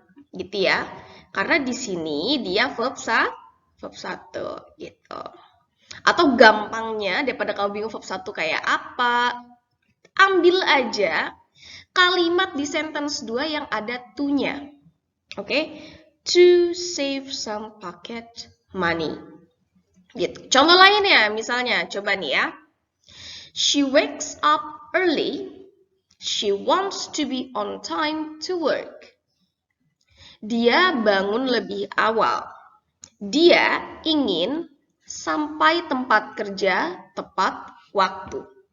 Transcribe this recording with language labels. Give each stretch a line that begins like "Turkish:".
Indonesian: Gitu ya. Karena di sini dia verb 1 gitu. Atau gampangnya daripada kamu bingung verb 1 kayak apa, ambil aja kalimat di sentence 2 yang ada to-nya. Oke?
English: To save some pocket money.
Indonesian: Gitu. Contoh lainnya misalnya, coba nih ya.
English: She wakes up early. She wants to be on time to work.
Indonesian: Dia bangun lebih awal. Dia ingin sampai tempat kerja tepat waktu.